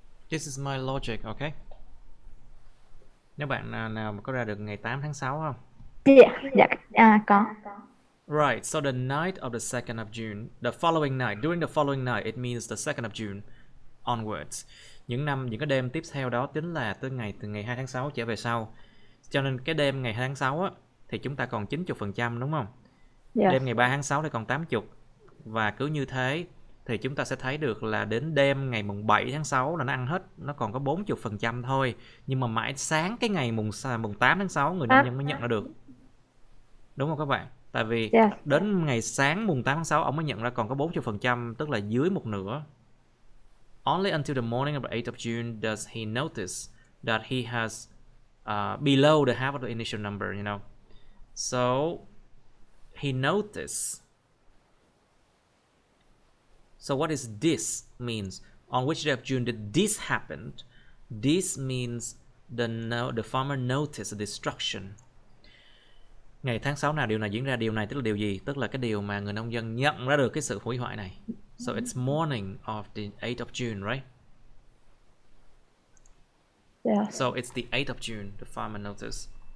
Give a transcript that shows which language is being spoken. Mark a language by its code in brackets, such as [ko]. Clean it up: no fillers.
[en] This is my logic, okay? [vi] Nếu bạn nào mà có ra được ngày 8 tháng 6 không? Dạ, có. [en] Right, so the night of the 2nd of June, the following night, during the following night, it means the 2nd of June onwards. [vi] Những cái đêm tiếp theo đó tính là từ ngày 2 tháng 6 trở về sau. Cho nên cái đêm ngày 2 tháng 6 á, thì chúng ta còn 90% đúng không? [en] Yes. [vi] Đêm ngày 3 tháng 6 thì còn 80. Và cứ như thế thì chúng ta sẽ thấy được là đến đêm ngày mùng 7 tháng 6 là nó ăn hết, nó còn có 40% thôi. Nhưng mà mãi sáng cái ngày mùng 8 tháng 6 người nông dân mới nhận ra được. Đúng không các bạn? Tại vì [en] Yes. [vi] đến ngày sáng mùng 8 tháng 6 ông mới nhận ra còn có 40%, tức là dưới một nửa. [en] Only until the morning of the 8th of June does he notice that he has below the half of the initial number, you know. So he noticed. So what is this means? On which day of June did this happen? This means the farmer noticed the destruction. [vi] Ngày tháng 6 nào điều này diễn ra, điều này tức là điều gì? Tức là cái điều mà người nông dân nhận ra được cái sự hủy hoại này. [en] So it's morning of the 8th of June, right? Yes. So it's the 8th of June, the farmer noticed.